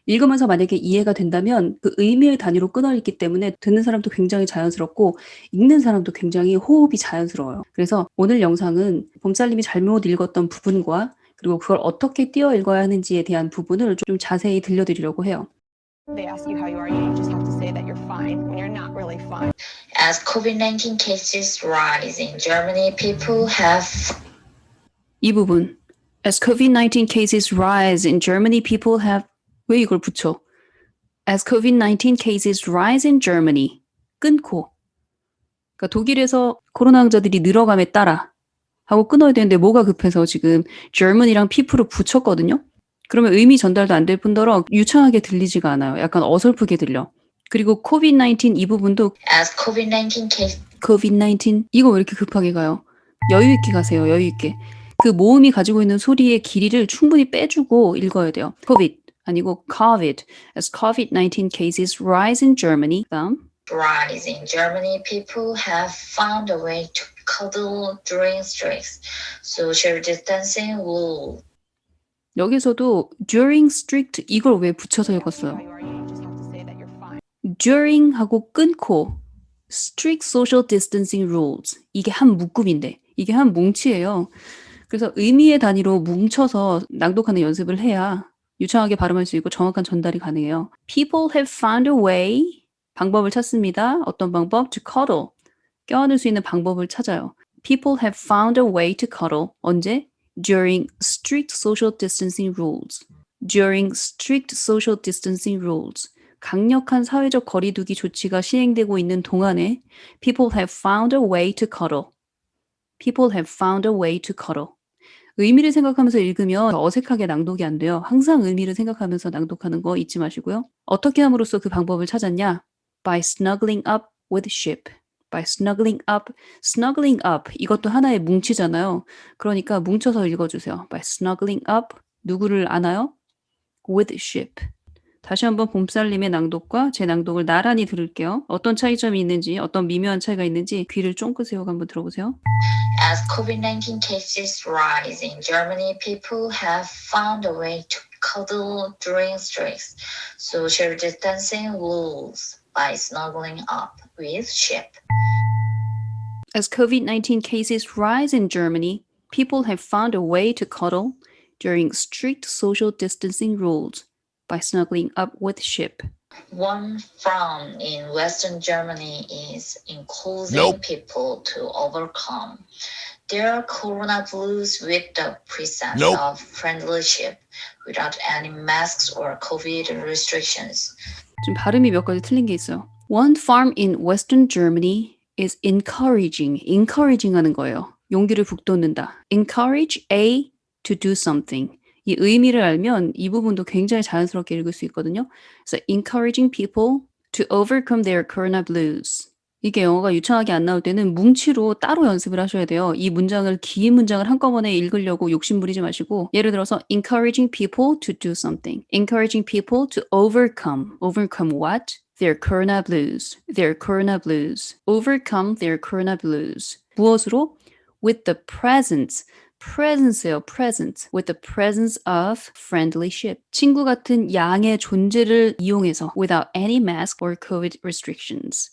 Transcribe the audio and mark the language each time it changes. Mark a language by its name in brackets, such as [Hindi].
[Korean] 읽으면서 만약에 이해가 된다면 그 의미의 단위로 끊어 읽기 때문에 듣는 사람도 굉장히 자연스럽고 읽는 사람도 굉장히 호흡이 자연스러워요. 그래서 오늘 영상은 봄쌀님이 잘못 읽었던 부분과 그리고 그걸 어떻게 띄어 읽어야 하는지에 대한 부분을 좀 자세히 들려드리려고 해요. [English] They ask you how you are, you just have to say that you're fine when you're not really fine. As COVID-19 cases rise in Germany, people have [Korean] 이 부분 [English] As COVID-19 cases rise in Germany, people have [Korean] 왜 이걸 붙여? [English] As COVID-19 cases rise in Germany [Korean] 끊고 그러니까 독일에서 코로나 환자들이 늘어감에 따라 하고 끊어야 되는데 뭐가 급해서 지금 Germany랑 people을 붙였거든요. 그러면 의미 전달도 안 될 뿐더러 유창하게 들리지가 않아요. 약간 어설프게 들려. 그리고 COVID-19 이 부분도 [English] as [Korean] COVID-19 이거 왜 이렇게 급하게 가요? 여유 있게 가세요. 여유 있게. 그 모음이 가지고 있는 소리의 길이를 충분히 빼주고 읽어야 돼요. [English] COVID [Korean] 아니고 [English] COVID. As COVID-19 cases rise in Germany. [Korean] 다음. [English] rise in Germany, people have found a way to cuddle during streaks, social distancing rule. [Korean] 여기서도 [English] during strict [Korean] 이걸 왜 붙여서 읽었어요? [English] How you are, you just have to say that you're fine. [Korean] during 하고 끊고 [English] strict social distancing rules [Korean] 이게 한 묶음인데 이게 한 뭉치예요. 그래서 의미의 단위로 뭉쳐서 낭독하는 연습을 해야 유창하게 발음할 수 있고 정확한 전달이 가능해요. [English] People have found a way. [Korean] 방법을 찾습니다. 어떤 방법? [English] To cuddle. [Korean] 껴안을 수 있는 방법을 찾아요. [English] People have found a way to cuddle. [Korean] 언제? [English] During strict social distancing rules. During strict social distancing rules. [Korean] 강력한 사회적 거리두기 조치가 시행되고 있는 동안에 [English] People have found a way to cuddle. People have found a way to cuddle. [Korean] 의미를 생각하면서 읽으면 어색하게 낭독이 안 돼요. 항상 의미를 생각하면서 낭독하는 거 잊지 마시고요. 어떻게 함으로써 그 방법을 찾았냐? [English] By snuggling up with ship. By snuggling up. snuggling up. [Korean] 이것도 하나의 뭉치잖아요. 그러니까 뭉쳐서 읽어주세요. [English] By snuggling up. [Korean] 누구를 안아요? [English] With ship. [Korean] 다시 한번 봄살님의 낭독과 제 낭독을 나란히 들을게요. 어떤 차이점이 있는지, 어떤 미묘한 차이가 있는지 귀를 쫑긋 세우고 한번 들어보세요. [English] As COVID-19 cases rise in Germany, people have found a way to cuddle during strict social distancing rules by snuggling up with ship. As COVID-19 cases rise in Germany, people have found a way to cuddle during strict social distancing rules by snuggling up with ship. One frown in Western Germany is encouraging Nope. people to overcome their corona blues with the presence Nope. of friendship without any masks or COVID restrictions. [Korean] 좀 발음이 몇 가지 틀린 게 있어요. [English] One farm in Western Germany is encouraging [Korean] 하는 거예요. 용기를 북돋는다. [English] Encourage A to do something. [Korean] 이 의미를 알면 이 부분도 굉장히 자연스럽게 읽을 수 있거든요. 그래서 [English] encouraging people to overcome their corona blues. [Korean] 이게 영어가 유창하게 안 나올 때는 뭉치로 따로 연습을 하셔야 돼요. 이 문장을 긴 문장을 한꺼번에 읽으려고 욕심부리지 마시고 예를 들어서 [English] encouraging people to do something. encouraging people to overcome. overcome what? Their corona blues. their corona blues. overcome their corona blues. [Korean] 무엇으로? [English] With the presence예요. presence. With the presence of friendlyship. [Korean] 친구 같은 양의 존재를 이용해서 [English] without any mask or COVID restrictions.